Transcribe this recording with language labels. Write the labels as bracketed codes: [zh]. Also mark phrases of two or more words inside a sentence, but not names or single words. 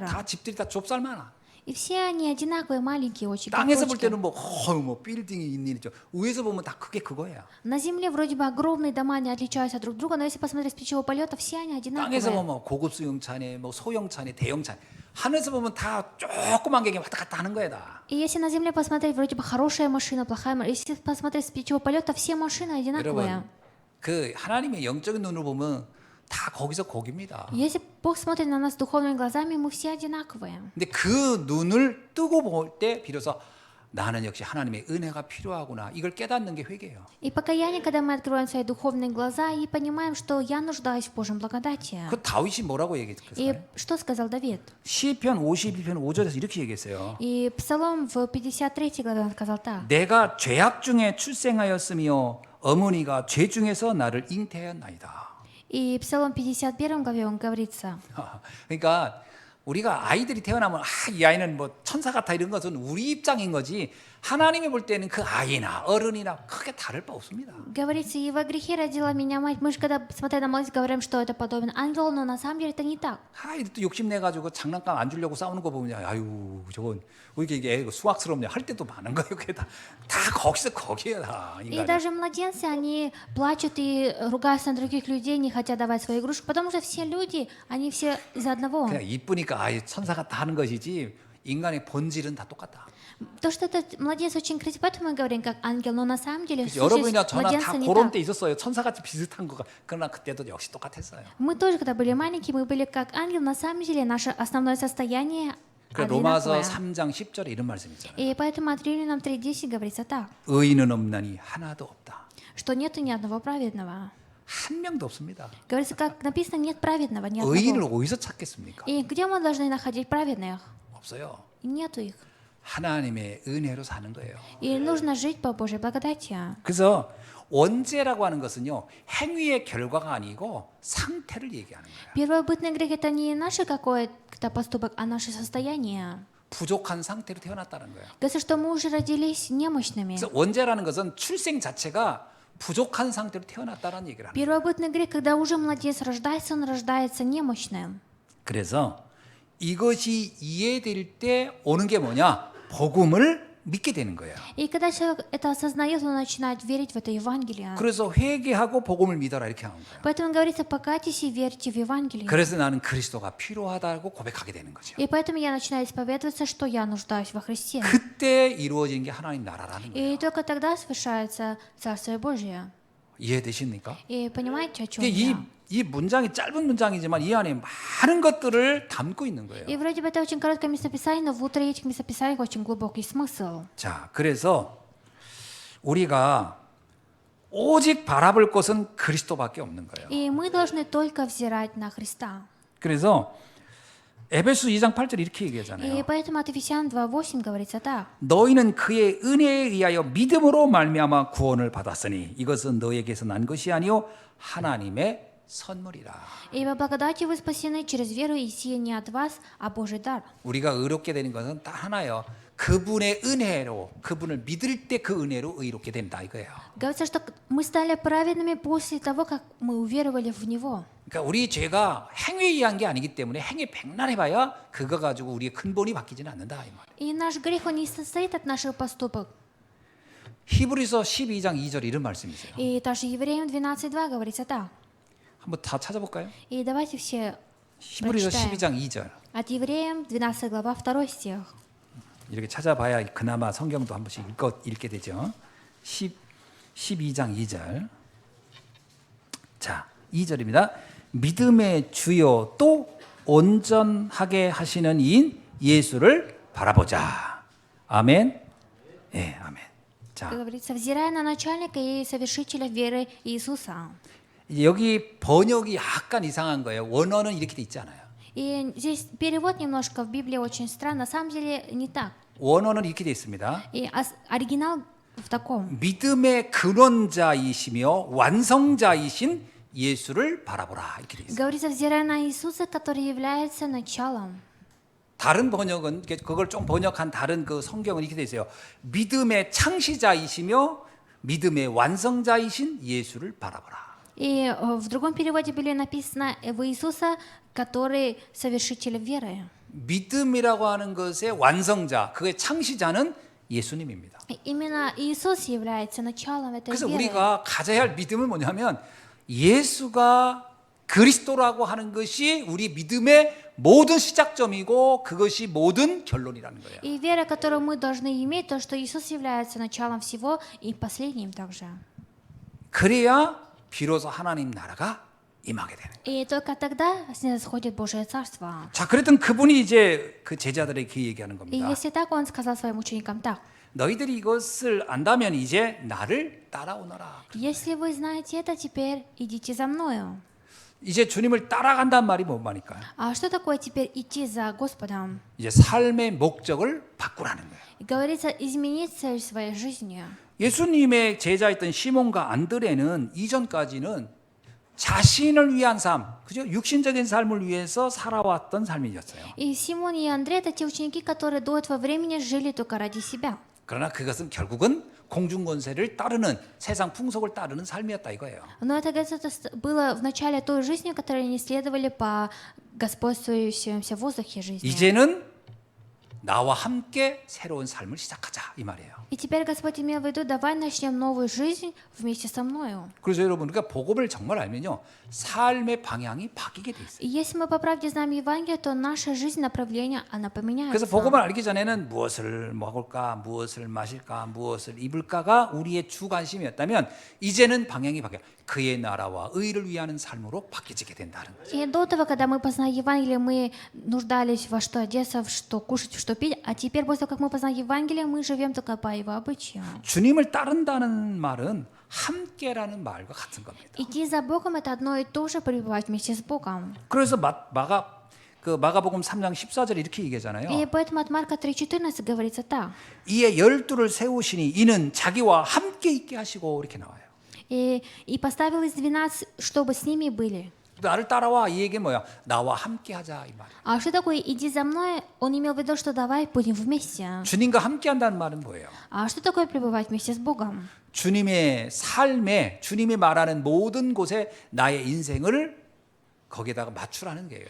[ko] 다 집들이 다 좁쌀만하. [ru] И все они одинаковые, маленькие, очень [ko] 땅에서 볼 [ru] похожи. [ko] 때는 뭐 빌딩이 있죠. 위에서 보면 다 크게 그거예요. [ru] На земле вроде бы огромные дома, не отличаются друг от друга, но если посмотреть с птичьего полета, все они [ko] 땅에서 [ru] одинаковые. [ko] 보면 고급 수용차네, 뭐 소형차네, 대형차네. 하늘에서 보면 다 조그만 게 왔다 갔다 하는 거야 다. [ru] И если на земле посмотреть, вроде бы хорошая машина, плохая машина, если посмотреть с птичьего полета, все машины одинаковые. [ko] 여러분, 그 하나님의 영적인 눈으로 보면 다 거기서 거기입니다. [ru] Если Бог смотрит на нас духовными глазами, мы все одинаковые. [ko] 근데 그 눈을 뜨고 볼 때 비로소 나는 역시 하나님의 은혜가 필요하구나. 이걸 깨닫는 게 회개예요. [ru] И покаяние, когда мы открываем свои духовные глаза и понимаем, что я нуждаюсь в Божьем благодати. [ko] 그 다윗이 뭐라고 얘기했어요? [ru] И что сказал Давид? [ko] 시편 51편 5절에서 이렇게 얘기했어요. [ru] И Псалом в 53 главе он сказал так. [ko] 내가 죄악 중에 출생하였으며 어머니가 죄 중에서 나를 잉태하였나이다. [ru] И Псалом 51 главе он говорится. [ko] 그러니까 우리가 아이들이 태어나면 이 아이는 뭐 천사 같아 이런 것은 우리 입장인 거지 하나님이 볼 때는 그 아이나 어른이나 크게 다를 바 없습니다. [ru] Говорится, и во грехе родила меня мать. Мы же когда смотря на младенца говорим, что это подобен ангелу, но на самом деле это не так. [ko] 아이들 또 욕심내가지고 장난감 안 주려고 싸우는 거 보면 아유 저건 왜 이게 수학스럽냐 할 때도 많은 거예요. 그게 다 거기서 거기에 다 [ru] И [ko] 인간이. [ru] даже младенцы, они плачут и ругаются на других людей, не хотят давать свои игрушки, потому что все люди, они все из одного. [ko] 그냥 이쁘니까 아이 천사 같다 하는 것이지 인간의 본질은 다 똑같다. [ru] То, что этот младенец очень красивый, поэтому мы говорим как ангел, но на самом деле [ko] 그래서 여러분이나 [ru] сущность [ko] 저나 다 [ru] младенца не [ko] 그런 [ru] так. [ko] 때 있었어요. 천사같이 비슷한 거가 그러나 그때도 역시 똑같았어요. [ru] Мы тоже, когда были маленькие, мы были как ангел, на самом деле наше основное состояние [ko] 그 로마서 [ru] одинаковое. [ko] 3장 10절에 이런 말씀 있잖아요. [ru] И поэтому от Римлянам 3:10 говорится так, [ko] 의인은 없나니 하나도 없다. [ru] что нету ни одного праведного. [ko] 한 명도 없습니다. [ru] Говорится, как написано, нет праведного, ни [ko] 의인을 [ru] одного. [ko] 어디서 찾겠습니까? [ru] И где мы должны находить праведных? [ko] 없어요. [ru] И нету их. [ko] 하나님의 은혜로 사는 거예요. [ru] И нужно жить по Божьей благодати. [ko] 그래서 원죄라고 하는 것은요 행위의 결과가 아니고 상태를 얘기하는 거예요. [ru] Первобытный грех — это не наше какой-то поступок, а наше состояние. [ko] 부족한 상태로 태어났다는 거예요. [ru] Говорится, что мы уже родились немощными. [ko] 그래서 원죄라는 것은 출생 자체가 부족한 상태로 태어났다는 얘기를 합니다. [ru] Первобытный грех, когда уже младенец рождается, он рождается немощным. [ko] 그래서 이것이 이해될 때 오는 게 뭐냐? 복음을 믿게 되는 거예요. [ru] И когда человек это осознает, он начинает верить в это Евангелие. [ko] 그래서 회개하고 복음을 믿어라 이렇게 하는 거예요. [ru] Поэтому говорится, покайтесь и верьте в Евангелие. [ko] 그래서 나는 그리스도가 필요하다고 고백하게 되는 거죠. [ru] И поэтому я начинаю исповедоваться, что я нуждаюсь во Христе. [ko] 그때 이루어진 게 하나님 на라라는 거예요. [ru] И только тогда совершается Царствие Божие. [ko] 이해되십니까? [ru] И понимаете, о чем [ko] 이게 [ru] я? [ko] 이 문장이 짧은 문장이지만 이 안에 많은 것들을 담고 있는 거예요. [ru] И вроде бы это очень короткое местописание, но внутри этих местописаний очень глубокий смысл. [ko] 자, 그래서 우리가 오직 바라볼 것은 그리스도밖에 없는 거예요. [ru] И мы должны только взирать на Христа. [ko] 그래서 에베소 2장 8절 이렇게 [ru] И [ko] 얘기하잖아요. [ru] поэтому от Ефесян 2:8 говорится так. [ko] 너희는 그의 은혜에 의하여 믿음으로 말미암아 구원을 받았으니 이것은 너에게서 난 것이 아니요 하나님의 선물이라. [ru] Ибо благодатью вы спасены через веру, и сие не от вас, а Божий дар. [ko] 우리가 의롭게 되는 것은 딱 하나요. 그분의 은혜로 그분을 믿을 때 그 은혜로 의롭게 된다 이거예요. [ru] Говорится, что мы стали праведными после того, как мы уверовали в Него. [ko] 그러니까 우리 죄가 행위에 의한 게 아니기 때문에 행위 백날 해봐야 그거 가지고 우리의 근본이 바뀌지는 않는다 이 말이에요. [ru] И наш грех, он не состоит от наших поступок. [ko] 히브리서 12장 2절 이런 말씀이세요. [ru] И также Евреям 12:2 говорится так. [ko] 한번 다 찾아볼까요? [ru] И давайте все [ko] 히브리서 [ru] прочитаем. [ko] 12장 2절 [ru] От Евреям 12 глава 2 стих. [ko] 이렇게 찾아봐야 그나마 성경도 한 번씩 읽게 되죠. 12장 2절. 자, 2절입니다. 믿음의 주요 또 온전하게 하시는 이인 예수를 바라보자. 아멘. 예, 아멘. 자, [ru] Говорится, взирая на начальника и совершителя веры Иисуса. [ko] 이제 여기 번역이 약간 이상한 거예요. 원어는 이렇게 돼 있지 않아요. [ru] И здесь перевод немножко в Библии очень странно. На самом деле не так. [ko] 원어는 이렇게 돼 있습니다. [ru] И оригинал в таком. [ko] 믿음의 근원자이시며 완성자이신 예수를 바라보라 이렇게 돼 있어요. [ru] Говорится, взирая на Иисуса, который является началом. [ko] 다른 번역은 그걸 좀 번역한 다른 그 성경은 이렇게 돼 있어요. 믿음의 창시자이시며 믿음의 완성자이신 예수를 바라보라. [ru] И в другом переводе были написано в Иисуса, который совершитель веры. [ko] 믿음이라고 하는 것의 완성자, 그의 창시자는 예수님입니다. [ru] И именно Иисус является началом этой [ko] 그래서 [ru] веры. [ko] 우리가 가져야 할 믿음은 뭐냐면 예수가 그리스도라고 하는 것이 우리 믿음의 모든 시작점이고 그것이 모든 결론이라는 거예요. [ru] И вера, которую мы должны иметь, то, что Иисус является началом всего и последним также. [ko] 그래야 비로소 하나님 나라가 임하게 되는 거예요. [ru] И только тогда снисходит Божие Царство. [ko] 자, 그랬던 그분이 이제 그 제자들에게 얘기하는 [ru] И [ko] 겁니다. [ru] если так, Он сказал своим ученикам так. [ko] 너희들이 이것을 안다면 이제 나를 따라오너라. [ru] Если вы знаете это, теперь идите за мною. [ko] 이제 주님을 따라간단 말이 뭔 말일까요? [ru] А что такое теперь идти за Господом? [ko] 이제 삶의 목적을 바꾸라는 거예요. [ru] И говорится, изменить цель своей жизни. [ko] 예수님의 제자였던 시몬과 안드레는 이전까지는 자신을 위한 삶, 그죠? 육신적인 삶을 위해서 살아왔던 삶이었어요. [ru] И Симон и Андрей — это те ученики, которые до этого времени жили только ради себя. [ko] 그러나 그것은 결국은 공중권세를 따르는 세상 풍속을 따르는 삶이었다 이거예요. [ru] Но это, говорится, было в начале той жизни, которой они следовали по господствующемуся воздухе жизни. [ko] 이제는 나와 함께 새로운 삶을 시작하자 이 말이에요. [ru] И теперь Господь имел в виду, давай начнем новую жизнь вместе со мною. [ko] 그래서 여러분 우리가 복음을 정말 알면요 삶의 방향이 바뀌게 돼 있어요. [ru] И если мы по правде знаем Евангелие, то наша жизнь, направление, она поменяется. [ko] 그래서 복음을 알기 전에는 무엇을 먹을까, 무엇을 마실까, 무엇을 입을까가 우리의 주 관심이었다면 이제는 방향이 바뀌어 그의 나라와 의를 위하는 삶으로 바뀌게 된다는 거죠. [ru] И до того, когда мы познали Евангелие, мы нуждались во что одеться, в что кушать, в что пить. А теперь, после того, как мы познали Евангелие, мы живем только по его обычаям. [ko] 주님을 따른다는 말은 함께라는 말과 같은 겁니다. [ru] Идти за Богом — это одно и то же, пребывать вместе с Богом. [ko] 그래서 마가복음 3장 14절 이렇게 얘기하잖아요. [ru] И поэтому от Марка 3:14 говорится так. [ko] 이에 12를 세우시니 이는 자기와 함께 있게 하시고 이렇게 나와요. [ru] И поставил из 12, чтобы с ними были. [ko] 나를 따라와 이 얘기 뭐야? 나와 함께하자 이 말이야. [ru] А что такое «иди за мной»? Он имел в виду, что давай будем вместе. [ko] 주님과 함께한다는 말은 뭐예요? [ru] А что такое пребывать вместе с Богом? [ko] 주님의 삶에 주님이 말하는 모든 곳에 나의 인생을 거기에다가 맞추라는 거예요.